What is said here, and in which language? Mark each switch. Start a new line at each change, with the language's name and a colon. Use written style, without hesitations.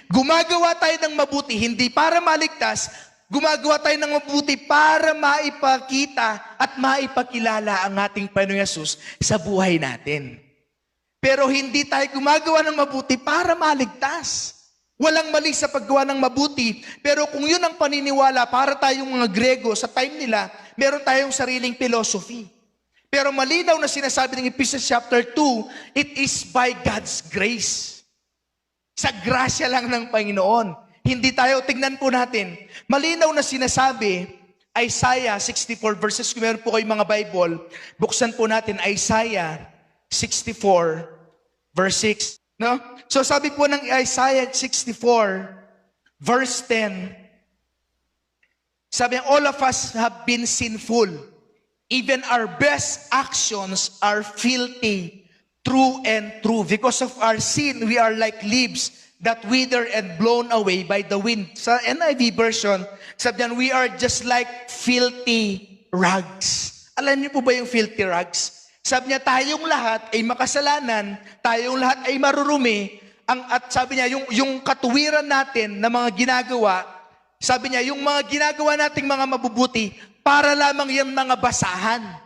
Filipino: Gumagawa tayo ng mabuti, hindi para maligtas, gumagawa tayo ng mabuti para maipakita at maipakilala ang ating Panginoong Yesus sa buhay natin. Pero hindi tayo gumagawa ng mabuti para maligtas. Walang mali sa paggawa ng mabuti. Pero kung yun ang paniniwala, para tayong mga Grego sa time nila, meron tayong sariling philosophy. Pero malinaw na sinasabi ng Ephesians chapter 2,
English: it is by God's grace.
Filipino: Sa grasya lang ng Panginoon. Hindi tayo, tignan po natin. Malinaw na sinasabi, Isaiah 64 verses, kung meron po kayong mga Bible, buksan po natin Isaiah 64 verse 6. No?
English: So
Filipino: sabi po ng
English: Isaiah 64 verse 10, sabi, all of us have been sinful. Even our best actions are filthy, true and true. Because of our sin, we are like leaves that wither and blown away by the wind. Sa NIV version,
Filipino: sabi niyan,
English: we are just like filthy rags.
Filipino: Alam niyo po ba yung filthy rags? Sabi niya, tayong lahat ay makasalanan, tayong lahat ay marurumi, at sabi niya, yung katuwiran natin na mga ginagawa, sabi niya, yung mga ginagawa nating mga mabubuti, para lamang yung mga basahan.